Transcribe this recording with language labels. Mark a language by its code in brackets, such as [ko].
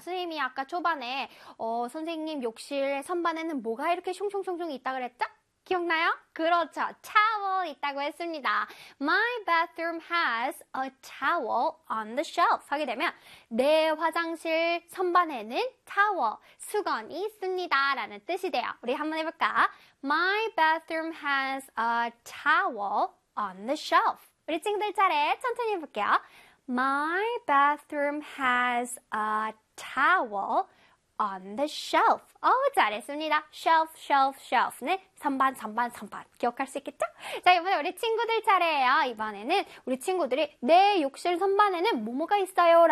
[ko] 선생님이 아까 초반에 선생님 욕실의 선반에는 뭐가 이렇게 숭숭숭숭 있다 그랬죠? 기억나요? 그렇죠. towel 있다고 했습니다. [en] My bathroom has a towel on the shelf. [ko] 하게 되면 내 화장실 선반에는 towel, 수건이 있습니다. 라는 뜻이 돼요. 우리 한번 해볼까? [en] My bathroom has a towel on the shelf. [ko] 우리 친구들 차례 천천히 해볼게요. [en] My bathroom has a towel on the shelf. [ko] 오, 잘했습니다. shelf, shelf, shelf. 네, 선반, 선반, 선반. 기억할 수 있겠죠? 자, 이번에 우리 친구들 차례예요. 이번에는 우리 친구들이 내 욕실 선반에는 뭐뭐가 있어요?